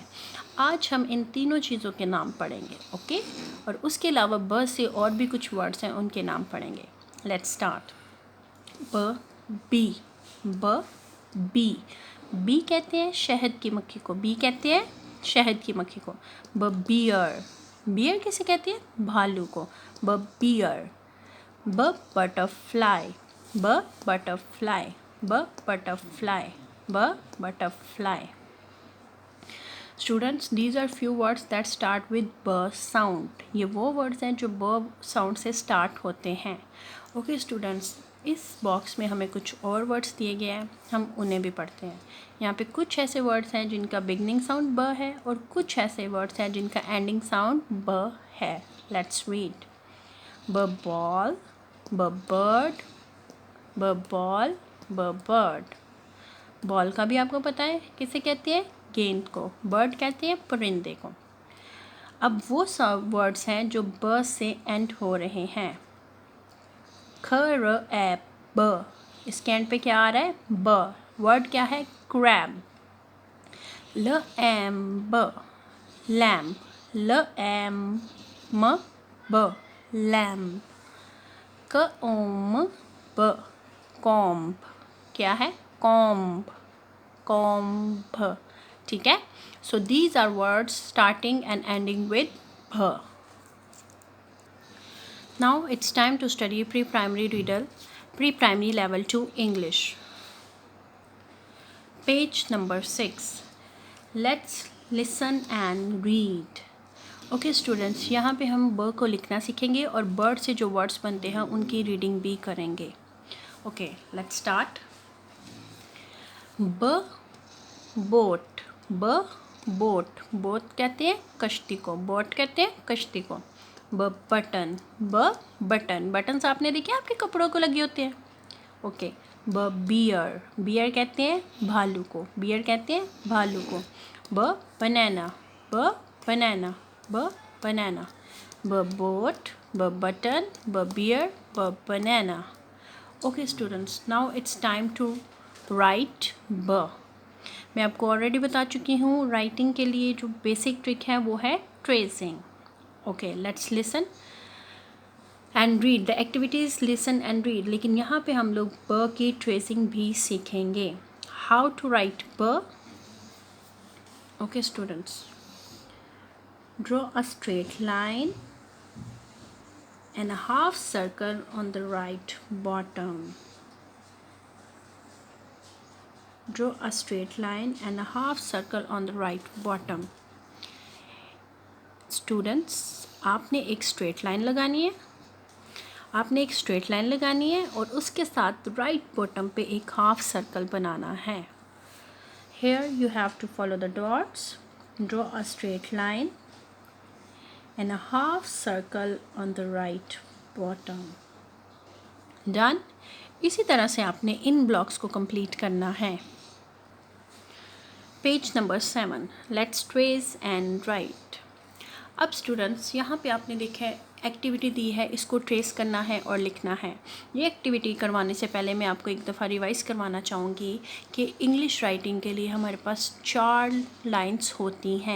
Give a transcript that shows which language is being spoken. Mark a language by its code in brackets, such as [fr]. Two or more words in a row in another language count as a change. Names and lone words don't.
[hi] आज हम इन तीनों चीज़ों के नाम पढ़ेंगे. ओके, और उसके अलावा ब से और भी कुछ वर्ड्स हैं, उनके नाम पढ़ेंगे. [en] Let's start. ब. बी. ब. बी. [hi] बी कहते हैं शहद की मक्खी को. बी कहते हैं शहद की मक्खी को. ब. बियर. बियर किसे कहते हैं? भालू को. [en] ब. बियर. ब. बटरफ्लाई. ब. बटरफ्लाई. ब. बटरफ्लाई. ब. बटरफ्लाई. Students, these are few words that start with ब sound. [hi] ये वो वर्ड्स हैं जो ब साउंड से स्टार्ट होते हैं. ओके स्टूडेंट्स, इस बॉक्स में हमें कुछ और वर्ड्स दिए गए हैं, हम उन्हें भी पढ़ते हैं. यहाँ पे कुछ ऐसे वर्ड्स हैं जिनका [en] beginning sound [hi] ब है और कुछ ऐसे वर्ड्स हैं जिनका [en] ending sound [hi] ब है. [en] Let's read. ब ball. ब bird. ब ball. ब bird. [hi] बॉल का भी आपको पता है किसे कहते हैं? गेंद को. बर्ड कहते हैं परिंदे को. अब वो सब वर्ड्स हैं जो ब से एंड हो रहे हैं. [en] ख र ए ब. [hi] इसके एंड पे क्या आ रहा है? ब. वर्ड क्या है? क्रैब. [en] ल एम ब. लैम्प. ल एम म ब. लैम्प. क ओम ब. [hi] कॉम्ब. क्या है? कॉम्ब. कॉम्ब. ठीक है. [en] So these are words starting and ending with भ. Now it's time to study pre-primary level 2 English. Page number 6. Let's listen and read. [hi] ओके स्टूडेंट्स, यहाँ पे हम ब को लिखना सीखेंगे और बर्ड से जो वर्ड्स बनते हैं उनकी रीडिंग भी करेंगे. [en] OK, let's start. ब. बोट. ब. बोट. [hi] बोट कहते हैं कश्ती को. बोट कहते हैं कश्ती को. ब. बटन. ब. बटन. बटन्स आपने देखे आपके कपड़ों को लगे होते हैं. ओके. ब. बियर. बियर कहते हैं भालू को. बियर कहते हैं भालू को. ब. बनाना. ब. बनाना. ब. बनाना. [en] ब. बोट. ब. बटन. ब. बियर. ब. बनाना. OK students, now it's time to write ब. [hi] मैं आपको ऑलरेडी बता चुकी हूँ, राइटिंग के लिए जो बेसिक ट्रिक है वो है ट्रेसिंग. [en] OK, let's listen and read. The activities listen and read, [hi] लेकिन यहाँ पे हम लोग ब की ट्रेसिंग भी सीखेंगे. [en] How to write ब. OK students, draw a straight line and a half circle on the right bottom. Draw a straight line and a half circle on the right bottom. Students, [hi] आपने एक [en] straight line [hi] लगानी है. आपने एक [en] straight line [hi] लगानी है और उसके साथ [en] right bottom [hi] पे एक [en] half circle [hi] बनाना है. [en] Here you have to follow the dots. Draw a straight line and a half circle on the right bottom. Done. [hi] इसी तरह से आपने इन ब्लॉक्स को कंप्लीट करना है. [en] Page number 7. Let's trace and write. [hi] अब स्टूडेंट्स, यहाँ पे आपने देखा है एक्टिविटी दी है, इसको ट्रेस करना है और लिखना है. ये एक्टिविटी करवाने से पहले मैं आपको एक दफ़ा रिवाइज़ करवाना चाहूँगी कि [en] English writing [hi] के लिए हमारे पास 4 लाइन्स होती हैं.